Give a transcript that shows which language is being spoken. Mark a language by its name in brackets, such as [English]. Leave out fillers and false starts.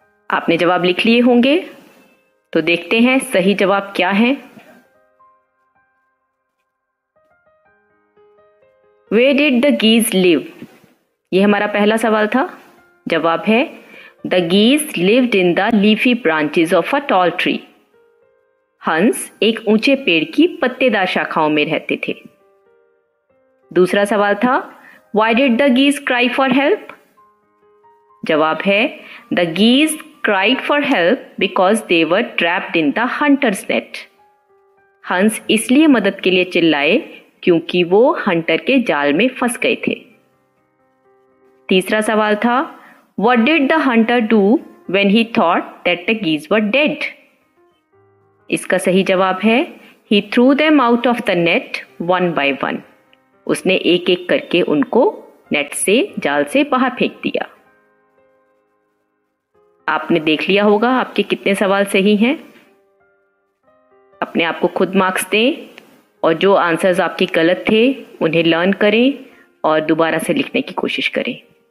[Hindi] आपने जवाब लिख लिए होंगे, तो देखते हैं सही जवाब क्या है। [English] Where did the geese live? [Hindi] ये हमारा पहला सवाल था। जवाब है, [English] The geese lived in the leafy branches of a tall tree. [Hindi] हंस एक ऊंचे पेड़ की पत्तेदार शाखाओं में रहते थे। दूसरा सवाल था, [English] Why did the geese cry for help? [Hindi] जवाब है, [English] The geese cried for help because they were trapped in the hunter's net. [Hindi] हंस इसलिए मदद के लिए चिल्लाए क्योंकि वो हंटर के जाल में फंस गए थे। तीसरा सवाल था, [English] What did the hunter do when he thought that the geese were dead? [Hindi] इसका सही जवाब है, [English] He threw them out of the net one by one. [Hindi] उसने एक एक करके उनको नेट से, जाल से बाहर फेंक दिया। आपने देख लिया होगा आपके कितने सवाल सही हैं। अपने आप को खुद मार्क्स दें और जो आंसर्स आपके गलत थे उन्हें लर्न करें और दोबारा से लिखने की कोशिश करें।